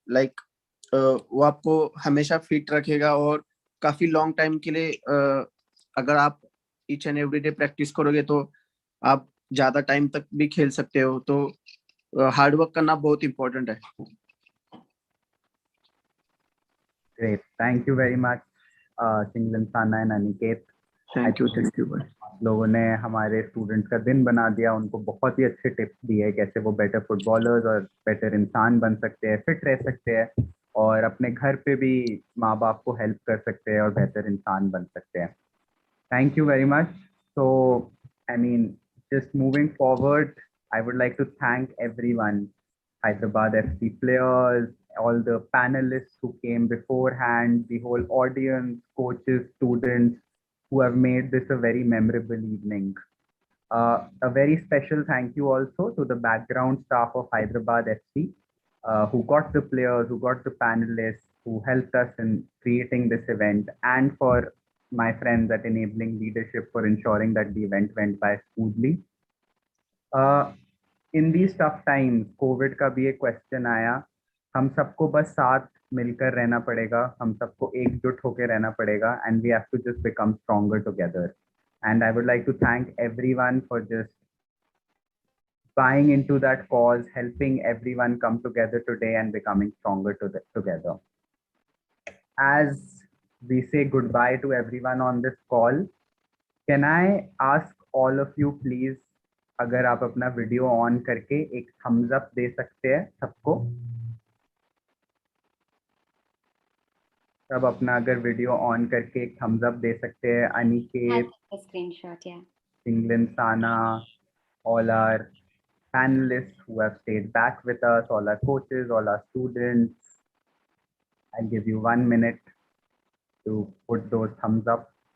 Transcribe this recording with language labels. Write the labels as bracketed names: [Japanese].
[Hindi] Like वो आपको हमेशा फिट रखेगा, और काफी लॉन्ग टाइम के लिए अगर आप each and every day practice करोगे तो आप ज्यादा टाइम तक भी खेल सकते हो. तो हार्ड वर्क करना बहुत इम्पोर्टेंट है. [English] Great, thank you very much, Singlan Sana and Aniket. Thank you भाई. [Hindi] आप लोगों ने हमारे स्टूडेंट्स का दिन बना दिया, उनको बहुत ही अच्छे टिप्स दिए कैसे वो बेटर फुटबॉलर्स और बेटर इंसान बन सकते हैं, फिट रह सकते हैं, और अपने घर पे भी माँ बाप को हेल्प कर सकते हैं और बेहतर इंसान बन सकते हैं. [English] Thank you very much. So, I mean, just moving forward, I would like to thank everyone, Hyderabad FC players, all the panelists who came beforehand, the whole audience, coaches, students, who have made this a very memorable evening. A very special thank you also to the background staff of Hyderabad FC, who got the players, who got the panelists, who helped us in creating this event, and for my friends at Enabling Leadership for ensuring that the event went by smoothly. In these tough times, COVID [Hindi] का भी एक question आया. हम सबको बस साथ मिलकर रहना पड़ेगा, हम सबको एकजुट होकर रहना पड़ेगा, [English] and we have to just become stronger together. And I would like to thank everyone for just buying into that cause, helping everyone come together today and becoming stronger together. As we say goodbye to everyone on this call, can I ask all of you please, [Hindi] अगर आप अपना video on करके एक Thums up दे सकते हैं सबको. सब अपना अगर वीडियो ऑन करके एक थम्स अप दे सकते हैं. अनिकेत, स्क्रीनशॉट, या [English] Singlan Sana, all our panelists who have stayed back with us, all our coaches, all our students. I'll give you 1 minute to put those thumbs up.